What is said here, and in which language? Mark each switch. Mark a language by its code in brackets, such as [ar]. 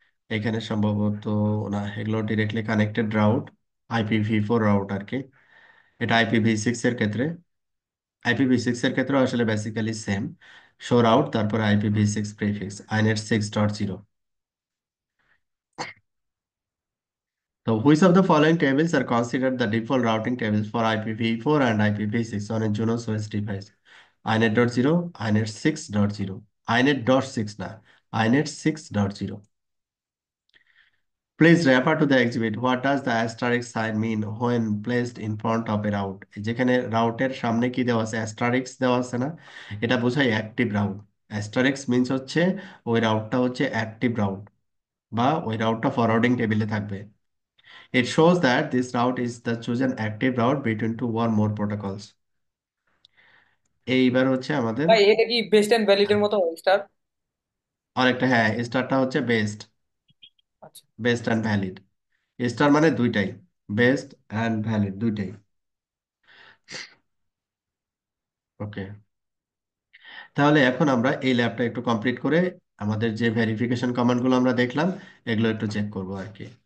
[bn] এখানে সম্ভবত না, এগুলো directly connected route, IPv4 route আর কি। এটা IPv6 এর ক্ষেত্রে, IPv6 এর ক্ষেত্রে আসলে বেসিক্যালি সেম। শো রাউট তারপরে IPv6 প্রিফিক্স inet6.0। [en] তো which of the following tables are considered the default routing tables for IPv4 and IPv6 on a Junos OS device? inet.0, inet6.0, inet.6 না, inet6.0. Please refer to the exhibit. What does the asterisk sign mean when placed in front of a route? [bn] যেখানে রাউটের সামনে কি দেওয়া আছে, asterisk দেওয়া আছে না, এটা বোঝায় অ্যাক্টিভ রাউট। অ্যাস্টারিক্স মিন্স হচ্ছে ওই রাউটটা হচ্ছে অ্যাক্টিভ রাউট, বা ওই রাউটটা ফরওয়ার্ডিং টেবিলে থাকবে। [en] It shows that this route is the chosen active route between two or more protocols. [bn] এইবার হচ্ছে আমাদের ভাই এটা কি বেস্ট এন্ড ভ্যালিড এর মতো স্টার? অনেকটা, হ্যাঁ, স্টারটা হচ্ছে best. Best and valid. Star মানে দুইটাই, বেস্ট অ্যান্ড ভ্যালিড দুইটাই। ওকে, তাহলে এখন আমরা এই ল্যাবটা একটু কমপ্লিট করে আমাদের যে ভেরিফিকেশন কমান্ডগুলো আমরা দেখলাম এগুলো একটু চেক করব আর কি।